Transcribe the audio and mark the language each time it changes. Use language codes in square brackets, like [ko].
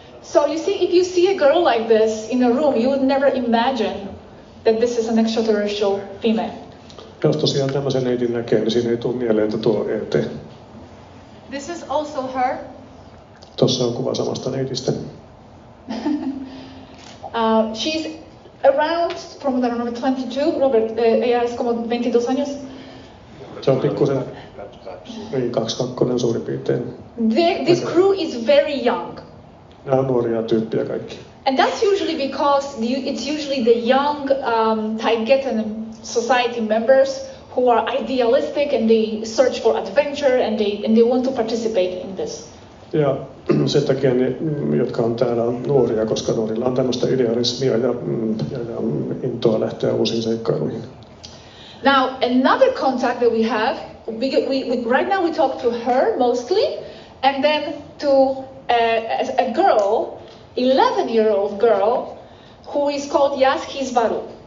[en] So you see, if you see a girl like this in a room, you would never imagine that this is an extraterrestrial female. [fi] Jos tosiaan tämmöisen neidin näkee, niin siinä ei tule mieleen, että tuo ET. [en] This is also her. [fi] Tuossa on kuva samasta neidistä. [en] She's around, from I don't know, 22. [es] Robert, ella es como 22 años. [fi] Se on pikkusen, 22 suurin piirtein. [en] This crew is very young. [fi] Nämä on nuoria tyyppiä kaikki. [en] And that's usually because it's usually the young Taygetean society members who are idealistic and they search for adventure and they want to participate in this. [fi] Ja sen takia ne, jotka on täällä, on nuoria, koska nuorilla on tämmöistä idealismia ja intoa lähteä uusiin seikkailuihin. [en] Now, another contact that we have, right now we talk to her mostly, and then to a girl, 11-year-old girl, who is called Yaskis Varu.